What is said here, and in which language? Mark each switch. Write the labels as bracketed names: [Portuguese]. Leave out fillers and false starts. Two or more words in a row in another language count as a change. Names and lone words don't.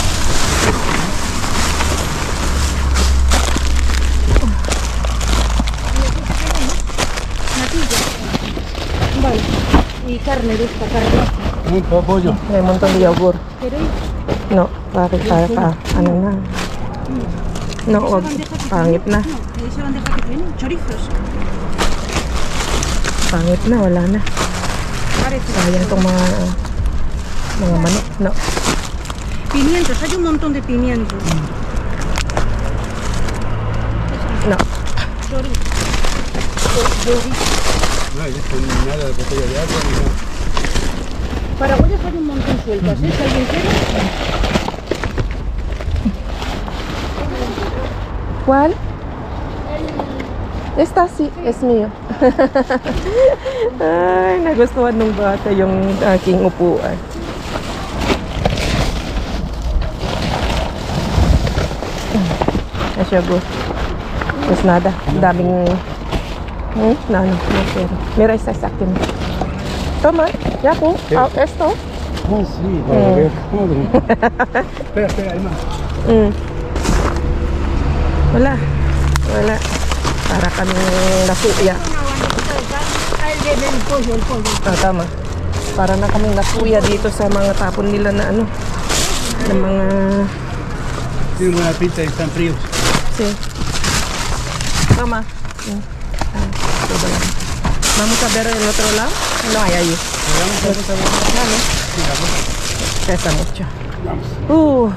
[Spanish] Vale. Y carne de esta carne. Un pollo. Hay un montón de yogur. ¿Queréis? No, para, [Filipino] ano na. No, wag, pangit na. [Spanish] No, esa bandeja que tiene, chorizos. [Filipino] Pangit na, wala na. [Spanish] Parece. [Filipino] Sayang itong mga manok. [Spanish] No. Pimientos, hay un montón de pimientos. No. Chorizo. No hay nada de botella de agua ni nada. Paraguayas hay un montón sueltas, ¿eh? Si alguien quiere. ¿Cuál? Esta sí, es mío. [Filipino] Ay, nagustuhan nung bata yung aking upuan. Ay, siya, [Spanish] pues nada, daming... no, quiero. Mira, esta es aquí. Toma, ya, ¿Qué? esto. Oh, sí, para ver. Espera, espera, hay más. [Filipino] Wala. Para kaming nasuya. [Spanish] El pollo, el pollo. [Filipino] Tama. Para na kaming nasuya dito sa mga tapon nila na ano. Na mga... [Spanish] Tienen buena pinta y están fríos. Sí. Toma. Vamos a ver el otro lado. No hay ahí. Vamos a ver. Vale. Sí, vamos. Pesa mucho. Vamos.